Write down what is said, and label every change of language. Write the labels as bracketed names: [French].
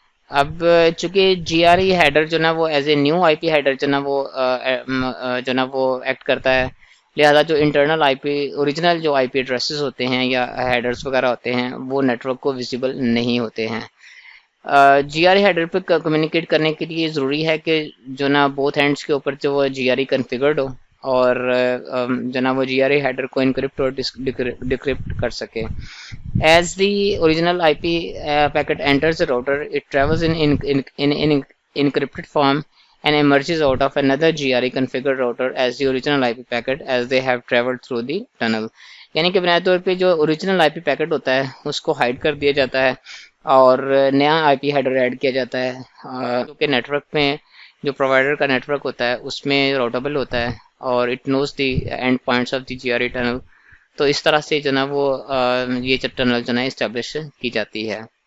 [Urdu] اب چونکہ جی R E header جو نا وہ as a new I P header جو نا وہ ایکٹ کرتا ہے، لہذا جو انٹرنل آئی پی اوریجنل جو آئی پی ایڈریسز ہوتے ہیں یا ہیڈرز وغیرہ ہوتے ہیں وہ نیٹ ورک کو ویزیبل نہیں ہوتے ہیں. جی آر ای ہیڈر پہ کمیونیکیٹ کرنے کے لیے ضروری ہے کہ جو نا بوتھ اینڈس کے اوپر جو وہ جی آر ای کنفیگرڈ ہو اور جو نا وہ جی آر ای ہیڈر کو انکرپٹ اور ڈیکرپٹ کر سکے. [English] As the original I P packet enters the router, it travels in encrypted form and emerges out of another GRE configured router as the original IP packet as they have traveled through the tunnel. [Urdu] یعنی کہ بنیادی طور پہ جو original I P packet ہوتا ہے اس کو hide کر دیا جاتا ہے اور نیا آئی پی ہیڈر ایڈ کیا جاتا ہے، کیونکہ نیٹ ورک میں جو پرووائڈر کا نیٹ ورک ہوتا ہے اس میں راؤٹیبل ہوتا ہے اور [English] It knows the end points of the G R E tunnel. [Urdu] تو اس طرح سے جو نا وہ یہ ٹنل جو نا اسٹیبلش کی جاتی ہے.